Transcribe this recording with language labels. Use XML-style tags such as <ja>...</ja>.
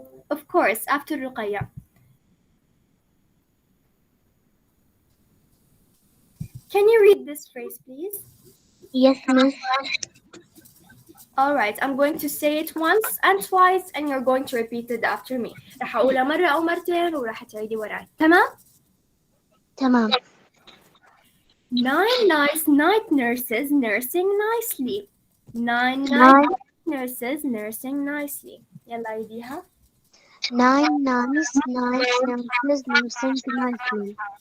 <en>Of course, after رقية. Can you read this phrase, please? Yes, miss. All right, I'm going to say it once and twice and you're going to repeat it after me.</en> <ar>راح أقولها مرة أو مرتين وراح تعيدي وراي. تمام؟ تمام.</ar> <en>9 nice night nurses nursing nicely. 9 nice nurses nursing nicely.</en> <ar>يلا عيديها.</ar> <en>9 nice nurses nursing nicely.</en>